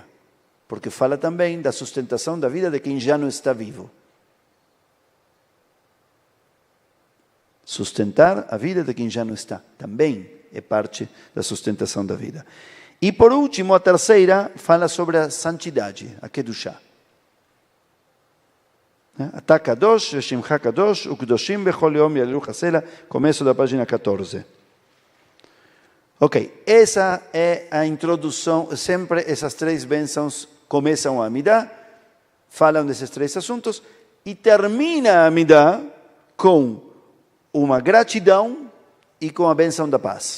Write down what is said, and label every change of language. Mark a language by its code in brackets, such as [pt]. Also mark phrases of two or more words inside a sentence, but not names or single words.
[pt] Porque fala também da sustentação da vida de quem já não está vivo. Sustentar a vida de quem já não está. Também é parte da sustentação da vida. E por último, a terceira fala sobre a santidade, a Kedushá. [he] אתה קדוש שמך קדוש וקדושים בכל יום יהללוך סלה, [pt] começo da página 14. Ok, essa é a introdução, sempre essas 3 bênçãos começam a Amidah, falam desses 3 assuntos, e termina a Amidah com uma gratidão e com a bênção da paz.